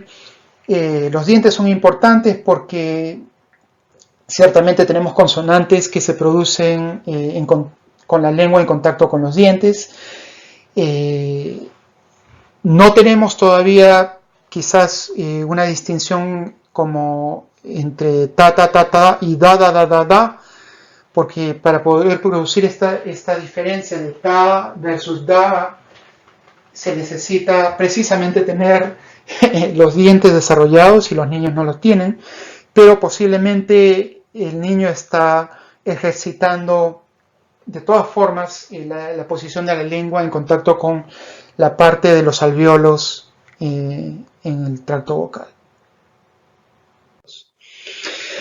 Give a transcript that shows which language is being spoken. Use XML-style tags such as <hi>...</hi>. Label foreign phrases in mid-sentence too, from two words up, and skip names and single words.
<es>Los dientes son importantes porque ciertamente tenemos consonantes que se producen con la lengua en contacto con los dientes. No tenemos todavía quizás una distinción como entre ta, ta, ta, ta y da, da, da, da, da, porque para poder producir esta diferencia de ta versus da, se necesita precisamente tener los dientes desarrollados, y los niños no los tienen, pero posiblemente el niño está ejercitando de todas formas la posición de la lengua en contacto con la parte de los alvéolos en el tracto vocal.</es>